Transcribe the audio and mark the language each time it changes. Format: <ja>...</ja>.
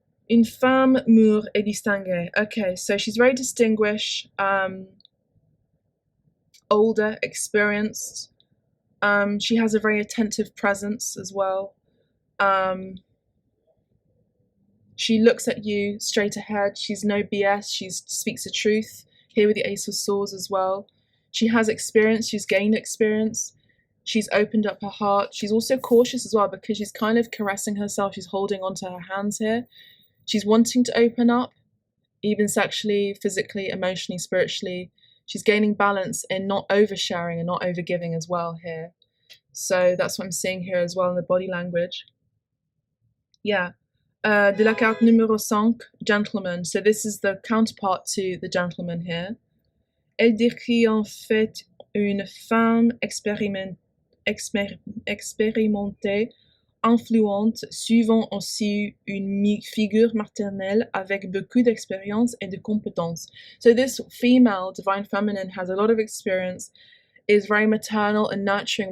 <fr>Une femme mûre et distinguée.</fr> <en>Okay, so she's very distinguished, older, experienced. She has a very attentive presence as well. She looks at you straight ahead. She's no BS. She speaks the truth. Here with the Ace of Swords as well. She has experience. She's gained experience. She's opened up her heart. She's also cautious as well because she's kind of caressing herself. She's holding onto her hands here. She's wanting to open up, even sexually, physically, emotionally, spiritually. She's gaining balance in not oversharing and not overgiving as well here. So that's what I'm seeing here as well in the body language. Yeah.</en> <fr>De la carte numéro 5, Gentleman.</fr> <en>So this is the counterpart to the Gentleman here.</en> <fr>Elle décrit en fait une femme expérimentée, influente, suivant aussi une figure maternelle avec beaucoup d'expérience et de compétences.</fr> <en>So this female, divine feminine, has a lot of experience, is very maternal and nurturing.</en>